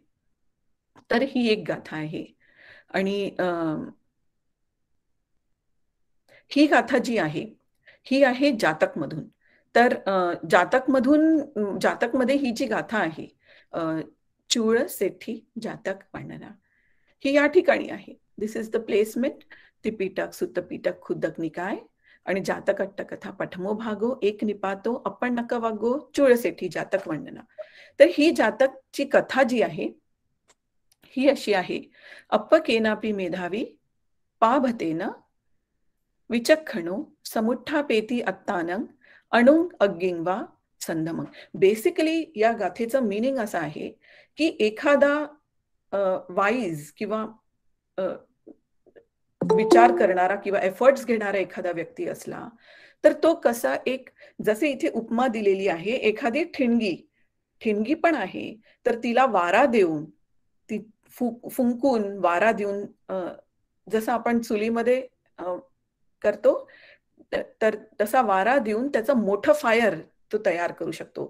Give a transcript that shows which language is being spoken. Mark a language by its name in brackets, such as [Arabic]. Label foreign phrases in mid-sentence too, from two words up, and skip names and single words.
[Marathi] तर ही एक गाथा आहे आणि ही गाथा जी आहे, ही आहे जातकमधून. तर जातकमध्ये ही जी गाथा आहे, अ, चूळ सेठी जातक वर्णना. ही या ठिकाणी आहे. [English] this is the placement. [Pali] त्रिपिटक, सुत्तपिटक, खुद्दक निकाय आणि जातक अट्टकथा प्रथमो भागो एक निपातो आपण नकवागो चूळसेठी जातक वर्णना. [Marathi] तर ही जातकची कथा जी आहे, ही अशी आहे. [Pali] अप्प केनापि मेधावी पाभतेन विचक्षणो समुत्थापेति आत्तानं अणुं अग्गिंवा संधमं. [Marathi] बेसिकली या गाथेचं मीनिंग असं आहे, की एखादा वाईज किंवा अ, विचार करणारा किंवा एफर्ट्स घेणारा एखादा व्यक्ती असला, तर तो कसा एक, जसे इथे उपमा दिलेली आहे, एखादी ठिणगी पण आहे, तर तिला वारा देऊन, ती फुंकून वारा देऊन, जसं आपण चुलीमध्ये करतो, तर तसा वारा देऊन त्याचं मोठं फायर तो तयार करू शकतो.